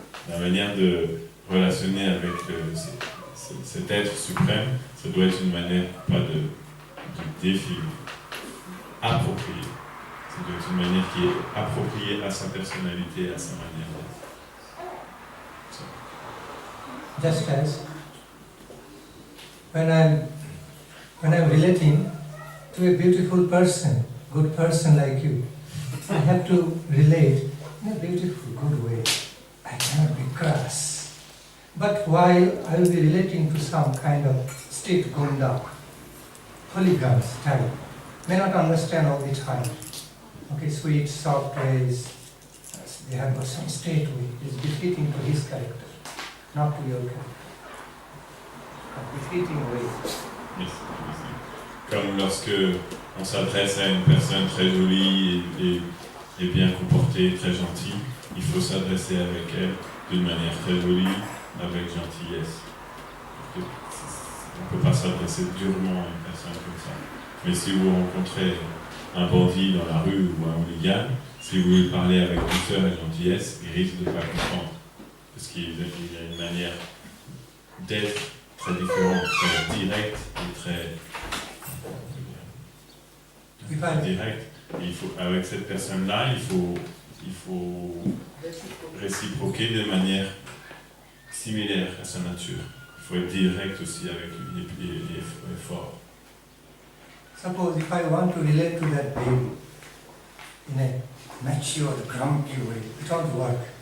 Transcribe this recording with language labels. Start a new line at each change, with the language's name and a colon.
French: La manière de relationner avec cet être suprême, ça doit être une manière, pas de défi, appropriée. Ça doit être une manière qui est appropriée à sa personnalité, à sa manière d'être.
English: Just as when I'm relating to a beautiful person, good person like you, I have to relate in a beautiful, good way. I cannot be crass. But while I will be relating to some kind of street gunda, hooligans type, may not understand all the time. Okay, sweet, soft ways, they have got some state way. It's befitting to his character, not to your character. A befitting way. Yes.
French: Comme lorsque on s'adresse à une personne très jolie et bien comportée, très gentille, il faut s'adresser avec elle d'une manière très jolie, avec gentillesse. On ne peut pas s'adresser durement à une personne comme ça. Mais si vous rencontrez un bandit dans la rue ou un hooligan, si vous lui parlez avec douceur et gentillesse, il risque de ne pas comprendre. Parce qu'il y a une manière d'être très différente, très directe et très direct. Avec cette personne-là, il faut réciproquer de manière similaire à sa nature. Il faut être direct aussi avec lui et fort.
English: Suppose if I want to relate to that baby in a mature, grumpy way, it won't work.